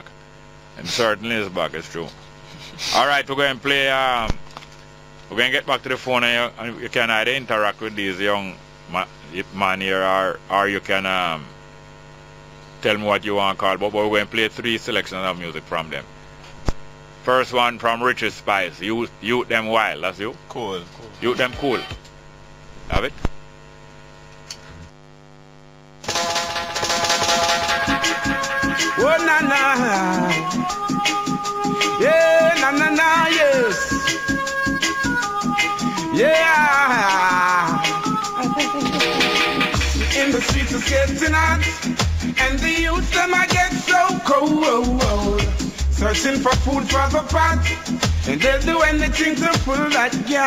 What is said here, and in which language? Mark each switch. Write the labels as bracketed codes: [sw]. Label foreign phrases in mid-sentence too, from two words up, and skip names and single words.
[en] And certainly his back, it's true. Alright, we're going to play, we're going to get back to the phone and you can either interact with these young man here or you can tell me what you want to call, but we're going to play 3 selections of music from them. First one from Richard Spice, Youth Them Wild, that's you? Cool. Youth Them Cool. Have it? Oh na na, yeah, na, yes, yeah. In the streets it's getting hot, and the youth them I get so cold. Searching for food for the pot, and they'll do anything to fill that gap.